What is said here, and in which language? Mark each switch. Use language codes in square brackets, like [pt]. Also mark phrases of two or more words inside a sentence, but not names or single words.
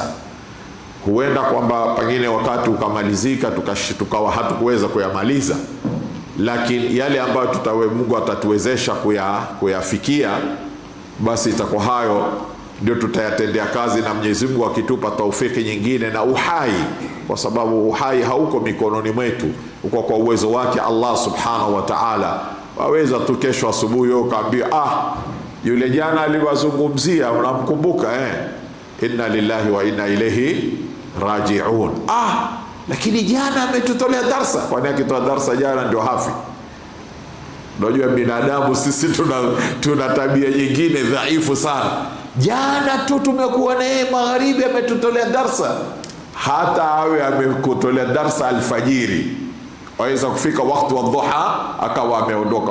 [sw] Huenda kwamba pengine wakati ukamalizika tukawa hatukuweza kuyamaliza, lakini yale ambayo Mungu atatuwezesha kuyafikia, basi itakuwa hayo ndio tutayatendea kazi, na Mwenyezi Mungu akitupa taufiki nyingine na uhai, kwa sababu uhai hauko mikononi mwetu, uko kwa uwezo wake [ar] الله سبحانه وتعالى. [sw] Waweza tu kesho asubuhi ukaambia yule jana aliwazungumzia, unamkumbuka [ar] إنا لله وإنا إليه راجعون. [sw] Lakini jana ametutolea darsa. Kwani akitoa darsa jana ndio hafi? Unajua binadamu sisi tuna tabia nyingine dhaifu sana. Jana tu tumekuwa naye magharibi ametutolea darsa. Hata awe amekutolea darsa alfajiri, waweza kufika wakati wa dhuha akawa ameondoka.